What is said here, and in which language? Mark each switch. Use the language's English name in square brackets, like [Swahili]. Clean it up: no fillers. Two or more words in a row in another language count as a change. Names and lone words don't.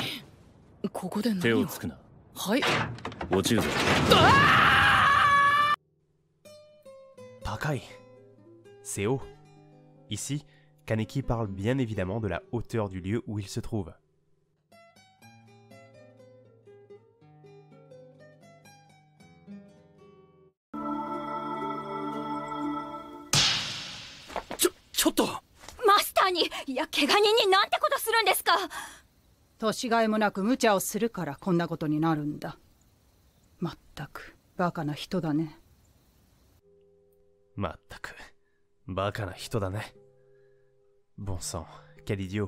[Japanese] ここで何を。手をつくな。はい。落ちるぞ。 Takai. [French] C'est haut. Ici, Kaneki parle bien évidemment de la hauteur du lieu où il se trouve. [Japanese] Chotto! マスターに、いや怪我人になんてことするんですか。年がいもなく無茶をするからこんなことになるんだ。まったくバカな人だね。まったくバカな人だね。 [French] Bon sang, quel idiot.